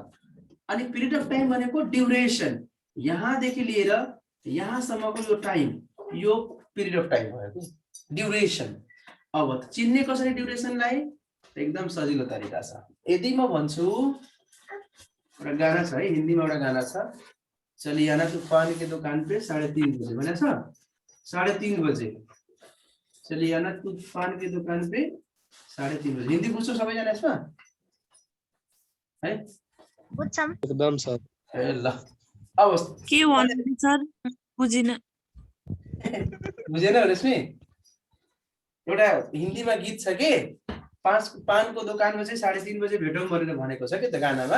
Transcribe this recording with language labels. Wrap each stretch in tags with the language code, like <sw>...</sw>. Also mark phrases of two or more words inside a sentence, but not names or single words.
<ne>अनि</ne> <en>period of time</en> <ne>भनेको ड्युरेसन, यहाँदेखि लिएर यहाँसम्मको यो टाइम, यो</ne> <en>period of time</en> <ne>भयो ड्युरेसन। अब चिन्ने कसरी ड्युरेसनलाई, एकदम सजिलो तरिका छ। यदि म भन्छु, एउटा गाना छ है, हिन्दीमा एउटा गाना छ,</ne> <hi>चलिए आना तूफान के दुकान पे 3:30 बजे</hi> <ne>भने छ,</ne> <hi>3:30 बजे चलिए आना तूफान के दुकान पे 3:30 बजे।</hi> <ne>हिन्दी बुझ्छौ सबैजना यसमा है? बुझ्छौँ एकदम सर। ए ल, अब के भन्नु सर, बुझिन। बुझेन रश्मि? एउटा हिन्दीमा गीत छ के, पानको दोकानमा चाहिँ 3:30 बजे भेटौँ भनेर भनेको छ के त गानामा।</ne>